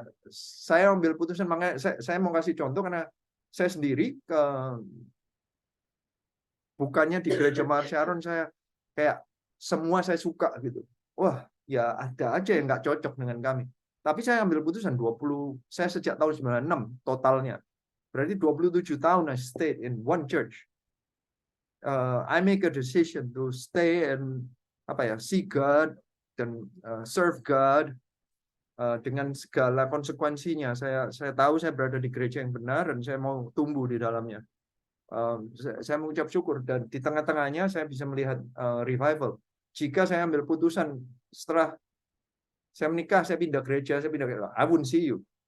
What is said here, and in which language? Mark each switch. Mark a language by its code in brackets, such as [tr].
[id] Saya ambil putusan, makanya saya mau kasih contoh karena saya sendiri bukannya di gereja Mar Sharon saya kayak semua saya suka gitu. Wah, ya ada aja yang nggak cocok dengan kami. Tapi saya ambil putusan 20, saya sejak tahun 96 totalnya. Berarti 27 tahun [en] I stayed in one church. I make a decision to stay and see God dan serve God. [id] Dengan segala konsekuensinya, saya tahu saya berada di gereja yang benar dan saya mau tumbuh di dalamnya. Saya mengucap syukur dan di tengah-tengahnya saya bisa melihat revival. Jika saya ambil putusan setelah saya menikah, saya pindah gereja, [en] I wouldn't see you.